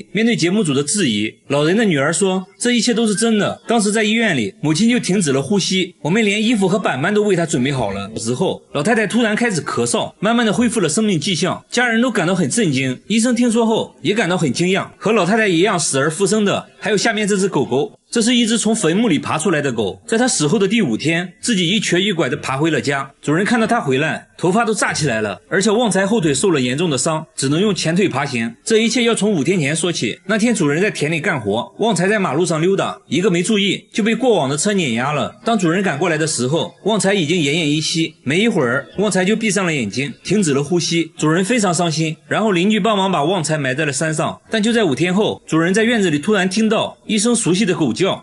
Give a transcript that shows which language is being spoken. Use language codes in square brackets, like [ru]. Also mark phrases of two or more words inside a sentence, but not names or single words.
[zh] 面對節目組的質疑，老人的女兒說，這一切都是真的。當時在醫院裡，母親就停止了呼吸，我們連衣服和板板都為她準備好了。之後老太太突然開始咳嗽，慢慢的恢復了生命跡象，家人都感到很震驚。醫生聽說後也感到很驚訝。和老太太一樣死而復生的還有下面這只狗狗。這是一只從墳墓裡爬出來的狗，在它死後的第5天，自己一瘸一拐地爬回了家。主人看到它回來，頭髮都炸起來了，而且旺財後腿受了嚴重的傷，只能用前腿爬行。這一切要從5天前說起。那天主人在田裡幹活，旺財在馬路上溜達，一個沒注意就被過往的車碾壓了。當主人趕過來的時候，旺財已經奄奄一息，沒一會兒旺財就閉上了眼睛，停止了呼吸。主人非常傷心，然後鄰居幫忙把旺財埋在了山上。但就在5天後，主人在院子裡突然聽到一聲熟悉的狗叫。